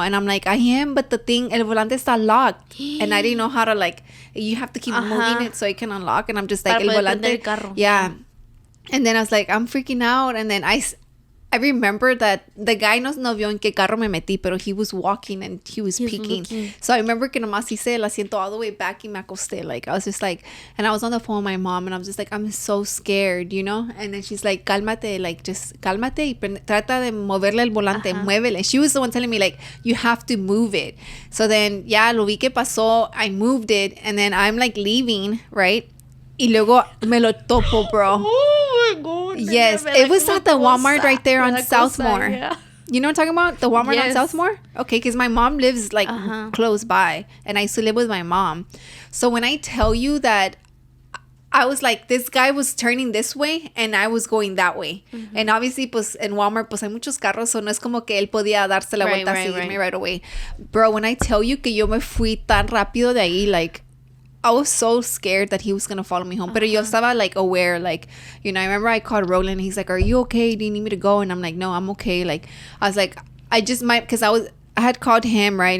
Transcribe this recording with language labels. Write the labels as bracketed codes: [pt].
[en] And I'm like, I am, but the thing, [es] el volante está [en] locked, and I didn't know how to, like, you have to keep moving it so it can unlock, and I'm just like, el volante, yeah. And then I was like, I'm freaking out, and then I I remember that the guy [es] no vio en qué carro me metí, pero [en] he was walking and he was peeking. Looking. [es] So I remember que nomás hice el asiento [en] all the way back [es] y me acosté. [en] Like, I was just like, and I was on the phone with my mom and I was just like, I'm so scared, you know? And then she's like, cálmate, like, just cálmate [es] y trata de moverle el volante, muévele. [en] She was the one telling me, like, you have to move it. So then, ya, [es] lo vi que pasó, [en] I moved it, and then I'm like leaving, right? [es] Y luego me lo topo, bro. [en] Oh my God. Yes, it was at the Walmart right there on Southmore. Yeah. You know what I'm talking about? The Walmart on Southmore? Okay, because my mom lives like close by. And I used to live with my mom. So when I tell you that I was like, this guy was turning this way and I was going that way. [es] And obviously, pues, en Walmart, pues, hay muchos carros. So no es como que él podía darse la vuelta así irme [en] right away. Bro, when I tell you [es] que yo me fui tan rápido de ahí, [en] like, I was so scared that he was going to follow me home. Pero yo estaba, like, aware. Like, you know, I remember I called Rollie and he's like, are you okay? Do you need me to go? And I'm like, no, I'm okay. Like, I was like, I just might, because I had called him, right?